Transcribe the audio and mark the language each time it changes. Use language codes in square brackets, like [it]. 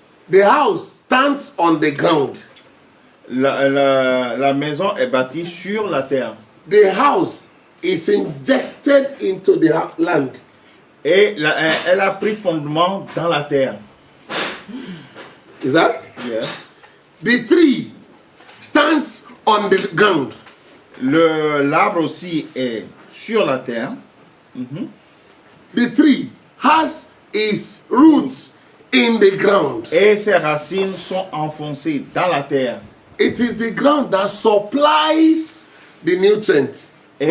[en] The house stands on the ground. [fr] La maison est bâtie sur la terre. [en] The house is injected into the land. [fr] Et elle a pris fondement dans la terre. [en] Is that? Yes. The tree stands on the ground. [fr] L'arbre aussi est sur la terre. [en] The tree has its roots in the ground. [fr] Et ses racines sont enfoncées dans la terre. [en] It is the ground that supplies the nutrients for the